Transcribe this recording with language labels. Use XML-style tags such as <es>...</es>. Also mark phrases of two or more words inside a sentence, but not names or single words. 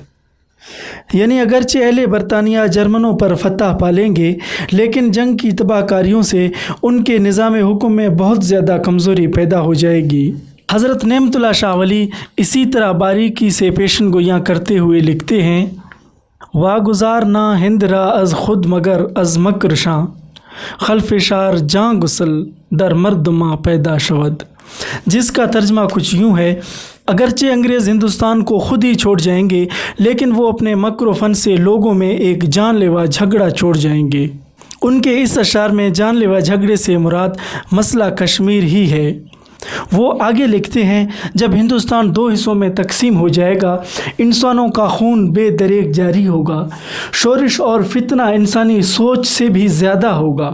<ur>یعنی اگرچہ اہلِ برطانیہ جرمنوں پر فتح پا لیں گے، لیکن جنگ کی تباہ کاریوں سے ان کے نظامِ حکم میں بہت زیادہ کمزوری پیدا ہو جائے گی. حضرت نعمت اللہ شاہ ولی اسی طرح باریکی سے پیشین گوئیاں کرتے ہوئے لکھتے ہیں,</ur> <fa>واگذارند هند را از خود مگر از مکر شان، خلف شر جان گسل, در مردما پیدا شود،</fa> <ur>جس کا ترجمہ کچھ یوں ہے: اگرچہ انگریز ہندوستان کو خود ہی چھوڑ جائیں گے، لیکن وہ اپنے مکر و فن سے لوگوں میں ایک جان لیوا جھگڑا چھوڑ جائیں گے۔ ان کے اس اشعار میں جان لیوا جھگڑے سے مراد مسئلہ کشمیر ہی ہے۔ وہ آگے لکھتے ہیں: جب ہندوستان 2 حصوں میں تقسیم ہو جائے گا، انسانوں کا خون بے دریغ جاری ہوگا، شورش اور فتنہ انسانی سوچ سے بھی زیادہ ہوگا۔</ur>